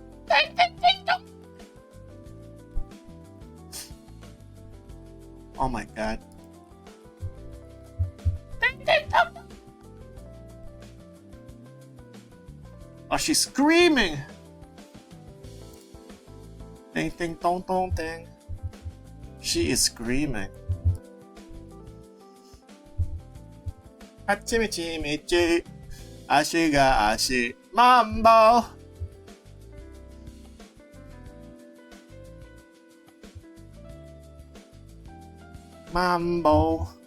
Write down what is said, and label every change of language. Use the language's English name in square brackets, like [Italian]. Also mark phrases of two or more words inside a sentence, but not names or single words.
[English] Oh my god. Oh, she's screaming! Ding ding dong dong ding. She is screaming. Hachimichimichi. Ashiga ashi. Mambo! Mambo.